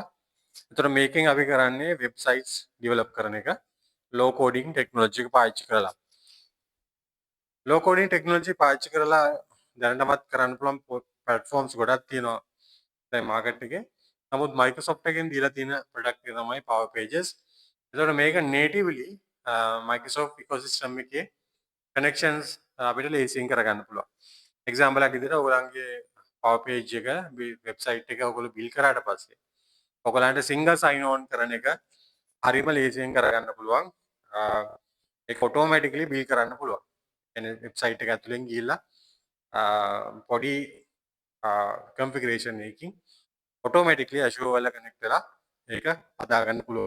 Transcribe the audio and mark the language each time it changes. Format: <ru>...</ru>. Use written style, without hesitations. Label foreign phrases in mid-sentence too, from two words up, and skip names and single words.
<si>එතකොට මේකෙන් අපි කරන්නේ</si> <en>websites develop</en> <si>කරන එක</si> <en>low coding technology</en> <si>එක පාවිච්චි කරලා.</si> <en>low coding technology</en> <si>පාවිච්චි කරලා දැනටමත් කරන්න පුළුවන් platforms ගොඩක් තියෙනවා දැන් market එකේ. නමුත් Microsoft එකෙන් දීලා තියෙන product එක තමයි Power Pages. එතකොට මේක</si> <en>natively Microsoft ecosystem</en> <si>එකේ connections අපිට ලේසියෙන් කරගන්න පුළුවන්. example එකක් විදිහට ඔයගලන්ගේ Power Page එක website එක ඔයගොල්ලෝ build කරාට පස්සේ ඔයගලන්ට</si> <en>single sign on</en> <si>කරන එක හරිම ලේසියෙන් කරගන්න පුළුවන්. ඒක</si> <en>automatically build</en> <si>කරන්න පුළුවන්. කියන්නේ website එක ඇතුලෙන් ගිහිල්ලා පොඩි configuration එකකින් automatically Azure වල connect වෙලා ඒක හදාගන්න පුළුවන්.</si>